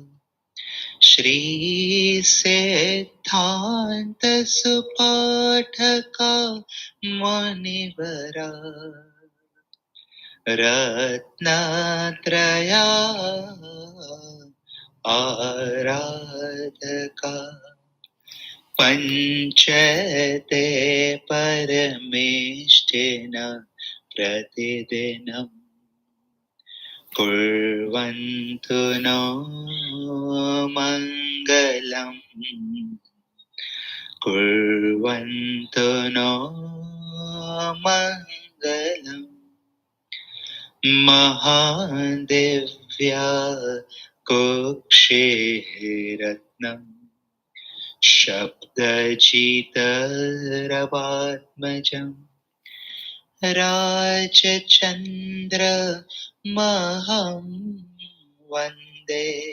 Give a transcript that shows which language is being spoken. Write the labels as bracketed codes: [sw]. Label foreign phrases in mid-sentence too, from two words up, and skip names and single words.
[sa] શ્રી સિદ્ધાંત સુપાઠકા મુનિવરા રત્નત્રયા આરાધકા પંચતે પરમેષ્ઠિના પ્રતિદિનમ कुर्वन्तु नो मङ्गलम् कुर्वन्तु नो मङ्गलम् महादिव्या कुक्षिरत्नम् शब्दजितरवात्मजम् राजचन्द्र महं वन्दे